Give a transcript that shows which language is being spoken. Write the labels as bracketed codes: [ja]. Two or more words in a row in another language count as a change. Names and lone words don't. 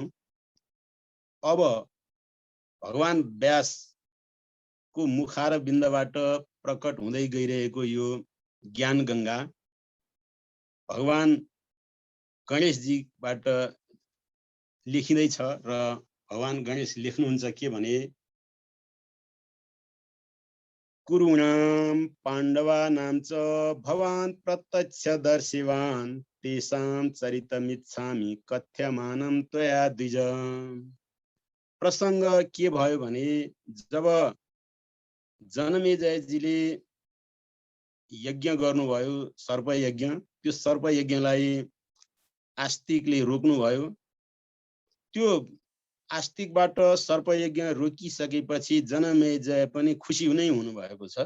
[ne] अब भगवान व्यासको मुखार बिन्दबाट प्रकट हुँदै गइरहेको यो ज्ञान गङ्गा भगवान गणेशजीबाट लेखिँदैछ र भगवान गणेश लेख्नुहुन्छ के भने [sa] कुरुणां पाण्डवानां च भवान् प्रत्यक्षदर्शिवान् तेषां चरितमिच्छामि कथ्यमानं त्वया द्विज। [ne] प्रसङ्ग के भयो भने जब जनमेजयजीले यज्ञ गर्नुभयो सर्पयज्ञ, त्यो सर्पयज्ञलाई आस्तिकले रोक्नुभयो। त्यो आस्तिकबाट सर्पयज्ञ रोकिसकेपछि जनमेजय पनि खुसी नै हुनुभएको छ।